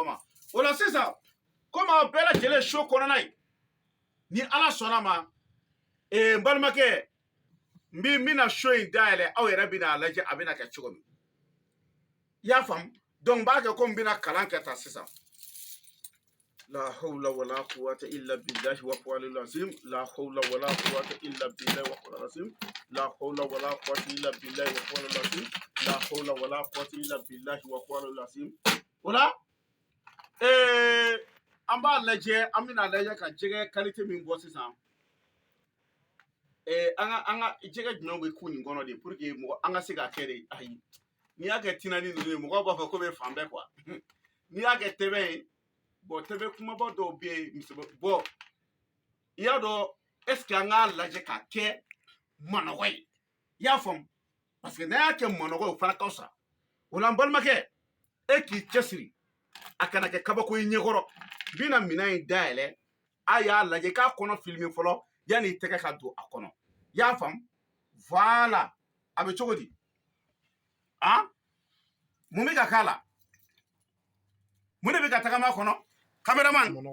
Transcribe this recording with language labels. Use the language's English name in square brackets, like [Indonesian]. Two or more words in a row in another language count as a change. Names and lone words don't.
[Bambara] ma o la sisan komi aw bɛɛ lajɛlen so kɔnɔna ye ni ala sɔnna ma n balimakɛ n bɛna so in dayɛlɛ aw yɛrɛ bɛna a lajɛ a bɛna kɛ cogo min i y'a faamu donc n b'a kɛ komi n bɛna kalan kɛ tan sisan [Arabic] لا حول ولا قوة إلا بالله وقول العظيم لا حول ولا قوة إلا بالله وقول العظيم لا حول ولا قوة إلا بالله وقول العظيم لا حول ولا قوة إلا بالله وقول العظيم [Bambara] o la an b'a lajɛ an bɛna lajɛ ka jɛgɛ qualité min bɔ sisan an ka jɛgɛ jumɛn bɛ k'u nin kɔnɔ de [French] pour que [Bambara] mɔgɔ an ka se k'a kɛ de ayi n'i y'a kɛ tinani ninnu ye mɔgɔw b'a fɔ ko bɛ fan bɛɛ quoi n'i y'a kɛ tɛbɛn ye bon tɛbɛn kumaba dɔw bɛ yen bon i y'a dɔn [French] est ce que [Bambara] an k'a lajɛ k'a kɛ manɔgɔ ye i y'a faamu [French] parce que [Bambara] n'an y'a kɛ manɔgɔ ye o fana ka fisa o la n balimakɛ e k'i cɛsiri a kana kɛ kabako ye ɲɛkɔrɔ n bɛna minɛn in dayɛlɛ a y'a lajɛ k'a kɔnɔ filmer fɔlɔ yanni i tɛgɛ ka don a kɔnɔ i y'a faamu voilà a bɛ cogo di mun bɛ ka k'a la mun de bɛ ka tagama a kɔnɔ cameraman